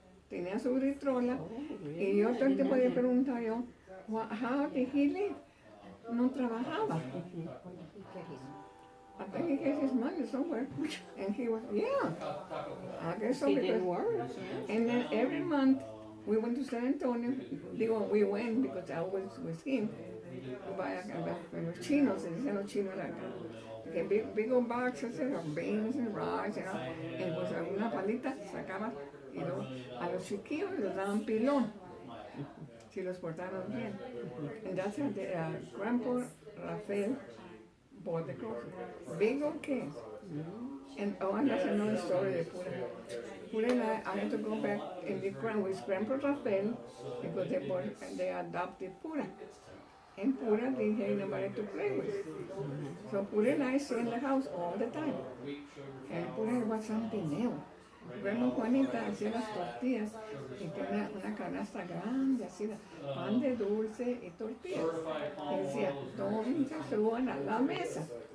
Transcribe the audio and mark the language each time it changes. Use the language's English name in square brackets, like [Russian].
[Spanish] Tenía su vitrola y yo todo el tiempo le preguntaba yo, [English] how did he live? [Spanish] No trabajaba. [English] I think he gets his money somewhere. And he was, yeah. I guess so. He didn't work. And then every month we went to San Antonio. We went because I was with him to buy [Spanish] los chinos, se dicen los chinos acá. [English] Big old boxes of beans and rice, [Spanish] y pues alguna palita sacaba y a los chiquillos les daban pilón si los portaron bien. [English] And that's how Grandpa Rafael bought the clothes. Big old case. And that's another story de Pura. Pura and I had to go back in the ground with Grandpa Rafael because they adopted Pura. And Pura didn't have nobody to play with. So Pura and I stay in the house all the time. And Pura was something else. [Spanish] Grandma Juanita hacía las tortillas y tenía una canasta grande, así, pan de dulce y tortillas. Y decía, ¿dónde se suban a la mesa?